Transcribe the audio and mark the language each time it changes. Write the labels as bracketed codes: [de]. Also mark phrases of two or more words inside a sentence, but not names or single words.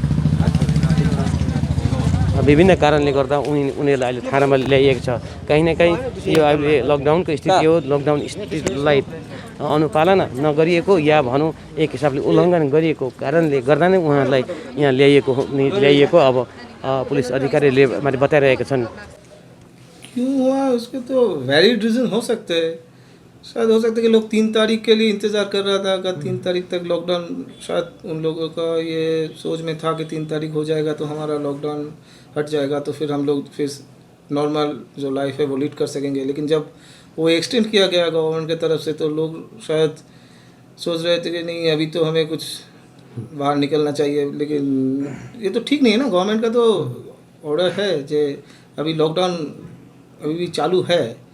[ne] विभिन्न कारणले गर्दा उनीहरूलाई अहिले थानामा ल्याइएको छ कहीँ न कहीँ यो अहिले लकडाउनको स्थिति हो लकडाउन स्थितिलाई अनुपालना नगरिएको या भनौँ एक हिसाबले उल्लङ्घन गरिएको कारणले गर्दा नै उहाँहरूलाई यहाँ ल्याइएको अब पुलिस अधिकारीले माथि बताइरहेका छन् [hi] क्यों हुआ उसके तो वैलिड रीज़न हो सकते हैं शायद हो सकता है कि लोग 3 तारीख के लिए इंतज़ार कर रहा था अगर 3 तारीख तक लॉकडाउन शायद उन लोगों का ये सोच में था कि 3 तारीख हो जाएगा तो हमारा लॉकडाउन हट जाएगा तो फिर हम लोग फिर नॉर्मल जो लाइफ है वो लीड कर सकेंगे लेकिन जब वो एक्सटेंड किया गया गवर्नमेंट की तरफ से तो लोग शायद सोच रहे थे कि नहीं अभी तो हमें कुछ बाहर निकलना चाहिए लेकिन ये तो ठीक नहीं है ना गवर्नमेंट का तो ऑर्डर है जो अभी लॉकडाउन अभी भी चालू है